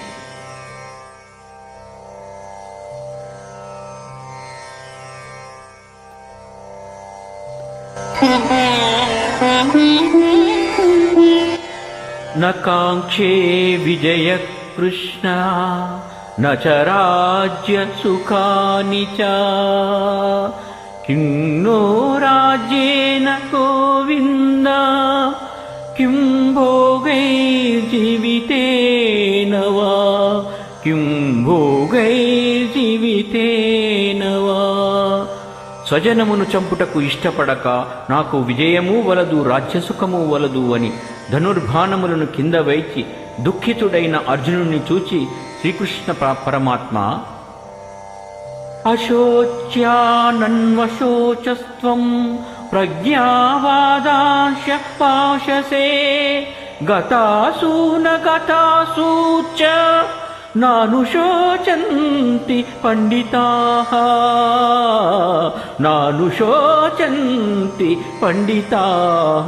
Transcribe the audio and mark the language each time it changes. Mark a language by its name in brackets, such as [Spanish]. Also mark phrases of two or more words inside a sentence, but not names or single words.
[Sanskrit] న కాంక్షే విజయ కృష్ణ न च राज्य सुखानि च किं नो राज्येन गोविन्द किं भोगैर्जीवितेन वा किं भोगैर्जीवितेन वा। [Telugu] స్వజనమును చంపుటకు ఇష్టపడక నాకు విజయము వలదు, రాజ్యసుఖము వలదు అని ధనుర్బాణములను కింద వైచి దుఃఖితుడైన అర్జునుని చూచి శ్రీకృష్ణ పరమాత్మ [Sanskrit] అశోచ్యానన్వశోచస్త్వం ప్రజ్ఞావాదాంశ పాశసే గతాసూన గతాసూచ నానుశోచంతి పండితాః నానుశోచంతి పండితాః.